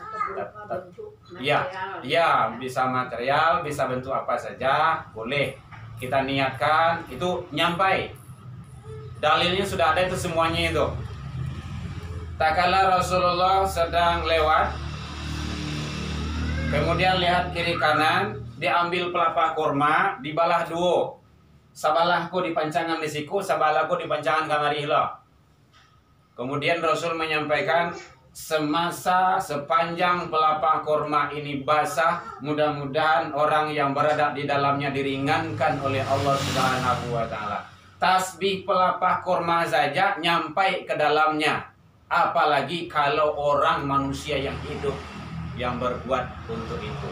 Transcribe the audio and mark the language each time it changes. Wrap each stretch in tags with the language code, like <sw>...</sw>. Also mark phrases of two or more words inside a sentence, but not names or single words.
<id>Ya, ya bisa material, bisa bentuk apa saja, boleh. Kita niatkan itu nyampai. Dalilnya sudah ada itu semuanya itu. Tak kala Rasulullah sedang lewat, kemudian lihat kiri kanan, diambil pelapa kurma,</id> <min>dibalah duo. Sabalahku di pancangan di siku, sabalahku di pancangan kamari lo.</min> <id>Kemudian Rasul menyampaikan, semasa sepanjang pelapa kurma ini basah, mudah-mudahan orang yang berada di dalamnya diringankan oleh Allah Subhanahu wa taala. Tasbih pelapa kurma saja nyampai ke dalamnya, apalagi kalau orang manusia yang hidup yang berbuat untuk itu.</id>